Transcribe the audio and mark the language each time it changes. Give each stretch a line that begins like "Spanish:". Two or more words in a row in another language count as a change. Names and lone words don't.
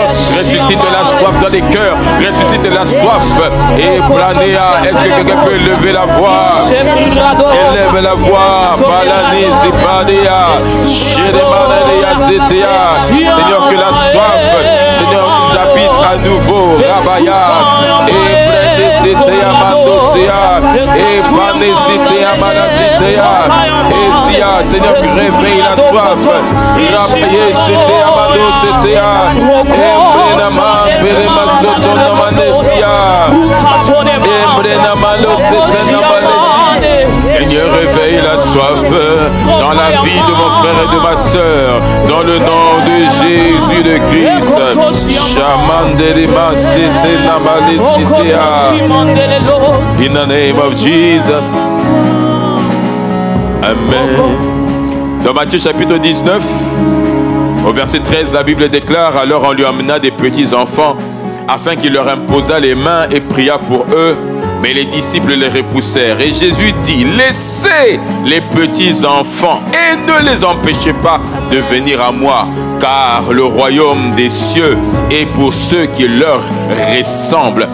French: Ressuscite la soif dans les cœurs, ressuscite la soif. Et Blanéa, est-ce que quelqu'un peut élever la voix? Élève la voix. Balani, Zipanéa, Jérémanéa, Zétéa. Seigneur, que la soif, Seigneur, nous habite à nouveau. Rabaya, et Brende, Zétéa, Mandosea, et Bané, Zétéa, Manazétéa, et Zia, Seigneur, réveille la soif. Rabaye, Zétéa, Mandosea, et Brenama, Berema, Zotona, Manesia, et Brenama, Zétéa, Manesia. Seigneur, réveille la soif dans la vie de mon frère et de ma soeur, dans le nom de Jésus de Christ.
English: In the name of Jesus. Amen.
French: Dans Matthieu chapitre 19, au verset 13, la Bible déclare: alors on lui amena des petits enfants afin qu'il leur imposa les mains et pria pour eux. Mais les disciples les repoussèrent. Et Jésus dit: laissez les petits enfants et ne les empêchez pas de venir à moi, car le royaume des cieux est pour ceux qui leur ressemblent.